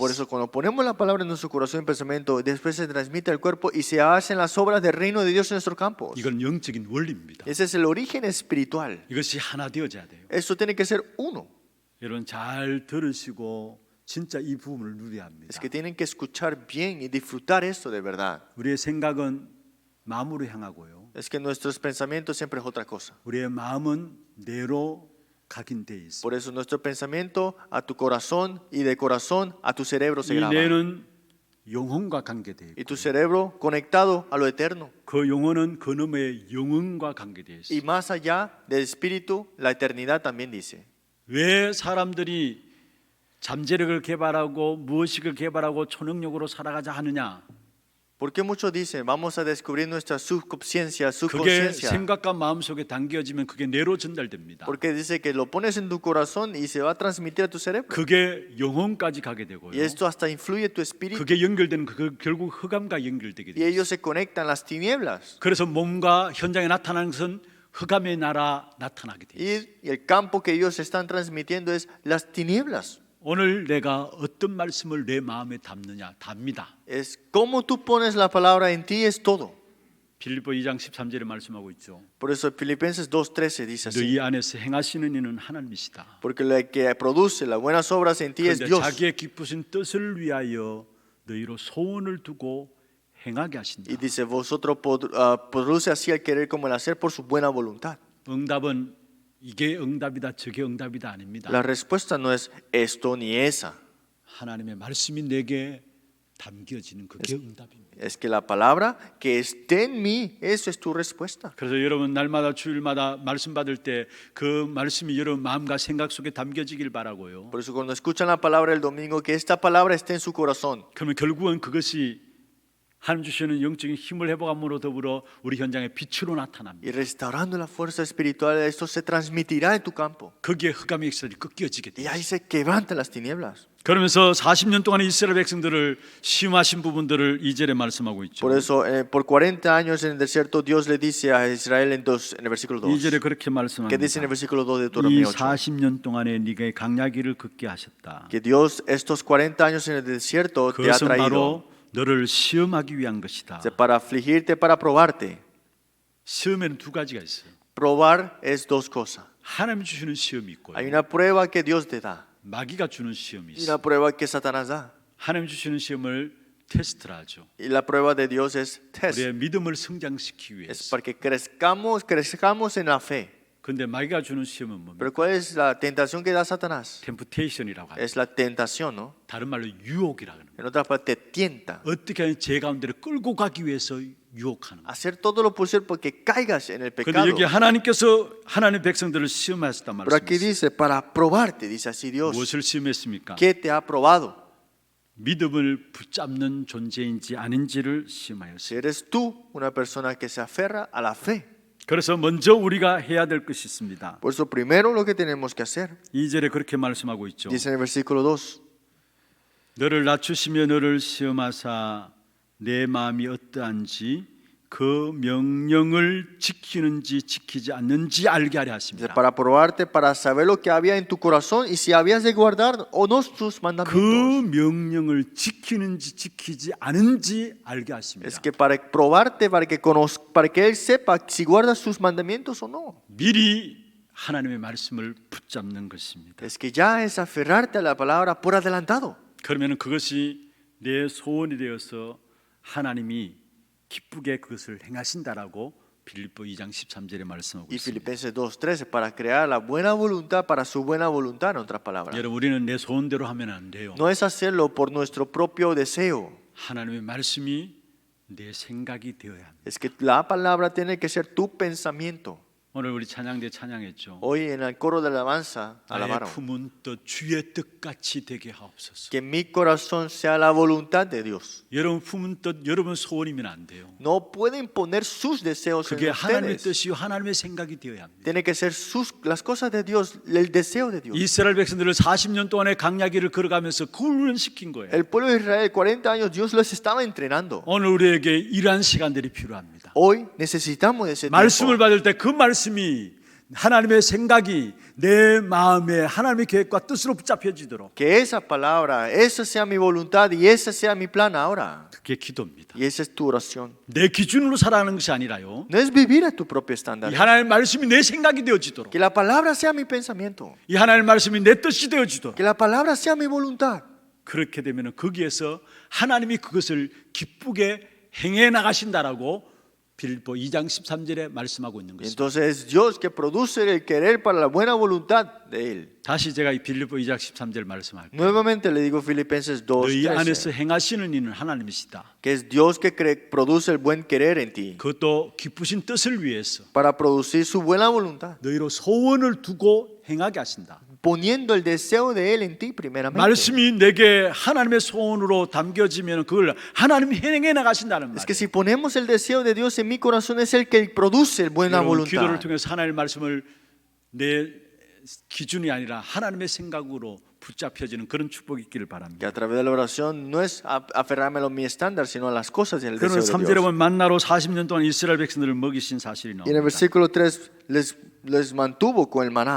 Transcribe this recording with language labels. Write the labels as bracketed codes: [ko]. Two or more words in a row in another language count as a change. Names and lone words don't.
[es] Por [ko] 있어요. [es] eso cuando ponemos la palabra en nuestro corazón y pensamiento, después se transmite al cuerpo y se hacen las obras del reino de Dios en nuestros campos. [ko] 이건 영적인 원리입니다. [es] Ese es el origen espiritual. [ko] 이것이 하나 되어져야 돼요. [es] Eso tiene que ser uno. [ko] 여러분 잘 들으시고 진짜 이 부분을 누려야 합니다. [es] Es que tienen que escuchar bien y disfrutar esto de verdad. [ko] 우리의 생각은 마음으로 향하고요. [es] Es que nuestros pensamientos siempre es otra cosa. [ko] 우리의 마음은 뇌로 각인돼 있어요. [es] Por eso nuestro pensamiento a tu corazón y de corazón a tu cerebro se [ko] 이 [es] graba. [ko] 뇌는 영혼과 관계돼 [es] Y [ko] 있고 [es] tu cerebro conectado a lo eterno. [ko] 그 영혼은 그놈의 영혼과 관계돼 [es] Y [ko] 있어요. [es] más allá del espíritu, la eternidad también dice. [ko] 왜 사람들이 잠재력을 개발하고 무의식을 개발하고 초능력으로 살아가자 하느냐? [es] ¿Por qué muchos dicen, vamos a descubrir nuestra subconsciencia, [ko] 그게 [es] subconsciencia? [ko] 생각과 마음속에 담겨지면 그게 뇌로 전달됩니다. [es] Porque dice que lo pones en tu corazón y se va a transmitir a tu cerebro. [ko] 그게 영혼까지 가게 되고요. [es] Y esto hasta influye tu espíritu. [ko] 그게 연결되는 그 결국 흑암과 연결되게 [es] Y [ko] 돼요. [es] ellos se conectan las tinieblas. [ko] 그래서 몸과 현장에 나타나는 것은 흑암의 나라 나타나게 돼요. [es] Y el campo que ellos están transmitiendo es las tinieblas. [ko] 오늘 내가 어떤 말씀을 내 마음에 담느냐 답니다. [es] Es cómo tú pones la palabra en ti es todo. [ko] 빌립보 2장 13절에 말씀하고 있죠. [es] Por eso Filipenses 2:13 dice así. [ko] 너희 안에서 행하시는 이는 하나님이시다. [es] Porque el que produce las buenas obras en ti es [ko] 그런데 [es] Dios. [ko] 자기의 기쁘신 뜻을 위하여 너희로 소원을 두고 행하게 하신다. [es] Y dice, vosotros produce así el querer como el hacer por su buena voluntad. [ko] 응답은 이게 응답이다 저게 응답이다 아닙니다. [es] La respuesta no es esto ni esa. [ko] 하나님의 말씀이 내게 담겨지는 그게 응답입니다. [es] Es que la palabra que esté en mí, eso es tu respuesta. [ko] 그래서 여러분 날마다 주일마다 말씀 받을 때 그 말씀이 여러분 마음과 생각 속에 담겨지길 바라고요. [es] Por eso cuando escuchan la palabra el domingo, que esta palabra esté en su corazón. [ko] 그러면 결국은 그것이 하나님 주시는 영적인 힘을 회복함으로 더불어 우리 현장에 빛으로 나타납니다. [es] Y restaurando la fuerza espiritual, esto se transmitirá en tu campo. [ko] 거기에 흑암의 역사들이 꺾여지게 [es] Y [ko] 돼요. [es] ahí se quebrantan las tinieblas. [ko] 그러면서 40년 동안의 이스라엘 백성들을 시험하신 부분들을 2절에 말씀하고 있죠. [es] Por eso, por 40 años en el desierto, Dios le dice a Israel en el versículo 2. [ko] 2절에 그렇게 [es] ¿Qué dice en [ko] 말씀합니다. [es] el versículo 2 de [ko] 이 [es] Deuteronomio 8? [ko] 40년 동안에 네가 강야기를 걷게 하셨다. [es] Que Dios estos 40 años en el desierto te ha [ko] 그것은 [es] traído [ko] 바로 너를 시험하기 위한 것이다. [es] para afligirte, para probarte. [ko] 시험에는 두 가지가 있어요. [es] Probar es dos cosas. [ko] 하나님 주시는 시험이 있고요. [es] Hay una prueba que Dios te da [ko] 마귀가 주는 시험이 [es] y [ko] 있어요. [es] una prueba que Satanás da. [ko] 하나님 주시는 시험을 테스트라 하죠. [es] Y la prueba de Dios es test. [ko] 우리의 믿음을 성장시키기 [es] Es [ko] 위해서. [es] para que crezcamos en la fe. [ko] 그런데 마귀가 주는 시험은 뭡니까? [es] Pero ¿cuál es la tentación que da Satanás? [ko] 템프테이션이라고 하죠. [es] Es la tentación, ¿no? [ko] 다른 말로 유혹이라고 하는 거예요. [es] En otra parte, te tienta. [ko] 어떻게 하면 제 가운데를 끌고 가기 위해서 유혹하는 거예요. [es] Hacer todo lo posible porque caigas en el [ko] 그런데 [es] pecado. [ko] 여기 하나님께서 하나님 백성들을 시험하셨단 [es] Pero aquí [ko] 말씀이에요. [es] dice, para probarte, dice así Dios. [ko] 무엇을 시험했습니까? [es] ¿Qué te ha probado? [ko] 믿음을 붙잡는 존재인지 아닌지를 [es] Si [ko] 시험하였어요. [es] eres tú una persona que se aferra a la fe. [ko] 그래서 먼저 우리가 해야 될 것이 있습니다. [es] Por eso primero lo que tenemos que hacer. [ko] 2절에 그렇게 말씀하고 있죠. [es] Dice en el versículo 2. [ko] 너를 낮추시며 너를 시험하사 내 마음이 어떠한지 그 명령을 지키는지 지키지 않는지 알게 하려 하십니다. [es] Para probarte, para saber lo que había en tu corazón y si habías de guardar o no tus [ko] 그 [es] mandamientos. [ko] 명령을 지키는지 지키지 않은지 알게 하십니다. [es] Es que para probarte, para que Él sepa si guardas sus mandamientos o no. [ko] 미리 하나님의 말씀을 붙잡는 것입니다. [es] Es que ya es aferrarte a la palabra por adelantado. [ko] 그러면 그것이 내 소원이 되어서 하나님이 기쁘게 그것을 행하신다라고 빌립보 2장 13절에 말씀하고 [es] Y [ko] 있습니다. [es] Filipenses 2:13, para crear la buena voluntad, para su buena voluntad, en otras palabras. [ko] 여러분 우리는 내 소원대로 하면 안 돼요. [es] No es hacerlo por nuestro propio deseo. [ko] 하나님의 말씀이 내 생각이 되어야 합니다. [es] Es que la palabra tiene que ser tu pensamiento. [ko] 오늘 우리 찬양대 찬양했죠. [es] Hoy en el coro de alabanza [ko] 나의 [es] alabaron. [ko] 품은 뜻 주의 뜻같이 되게 하옵소서. [es] Que mi corazón sea la voluntad de Dios. [ko] 여러분 품은 뜻 여러분 소원이면 안 돼요. [es] No pueden poner sus deseos [ko] 그게 [es] en [ko] 하나님의 [es] ustedes. [ko] 뜻이요 하나님의 생각이 되어야 합니다. [es] Tiene que ser las cosas de Dios, el deseo de Dios. [ko] 이스라엘 백성들을 40년 동안의 강야길을 걸어가면서 그 훈련시킨 거예요. [es] El pueblo de Israel, 40 años, Dios los estaba entrenando. [ko] 오늘 우리에게 이러한 시간들이 필요합니다. [es] Hoy necesitamos de ese [ko] 말씀을 [es] tiempo. [ko] 받을 때 그 말씀이 하나님의 생각이 내 마음에 하나님의 계획과 뜻으로 붙잡혀지도록 [es] Que esa palabra, esa sea mi voluntad y ese sea mi plan ahora. [ko] 그게 기도입니다. [es] Y esa es tu oración. [ko] 내 기준으로 살아가는 것이 아니라요. [es] No es vivir a tu propio [ko] 이 [es] estándar. [ko] 하나님의 말씀이 내 생각이 되어지도록, [es] Que la palabra sea mi pensamiento. [ko] 이 하나님의 말씀이 내 뜻이 되어지도록. [es] Que la palabra sea mi voluntad. [ko] 그렇게 되면 거기에서 하나님이 그것을 기쁘게 행해 나가신다라고 빌립보 2장 13절에 말씀하고 있는 [es] Y [ko] 것입니다. [es] entonces es Dios que produce el querer para la buena voluntad de Él. [ko] 다시 제가 이 빌립보 2장 13절 말씀할게요. [es] Nuevamente le digo Filipenses [ko] 너희 [es] 2:13, [ko] 안에서 행하시는 이는 하나님이시다. [es] que es Dios que produce el buen querer en ti [ko] 그것도 기쁘신 뜻을 위해서 [es] para producir su buena voluntad, [ko] 너희로 소원을 두고 행하게 하신다. [es] poniendo el deseo de Él en ti primeramente. [ko] 말씀이 내게 하나님의 소원으로 담겨지면 그걸 하나님이 행해 나가신다는 [es] Es que [ko] 말이에요. [es] si ponemos el deseo de Dios en mi corazón es el que produce el buena [ko] 여러분, 기도를 [es] voluntad. [ko] 통해서 하나님의 말씀을 내 기준이 아니라 하나님의 생각으로 붙잡혀지는 그런 축복이 있기를 [es] Que [ko] 바랍니다. [es] a través de la oración no es aferrarme a mi estándar, sino a las cosas del [ko] 그러면 [es] deseo de [ko] 3절에 [es] Dios. [ko] 보면 만나로 40년 동안 이스라엘 백성들을 먹이신 사실이 [es] Y en el [ko] 나옵니다. [es] versículo 3 les mantuvo con el maná.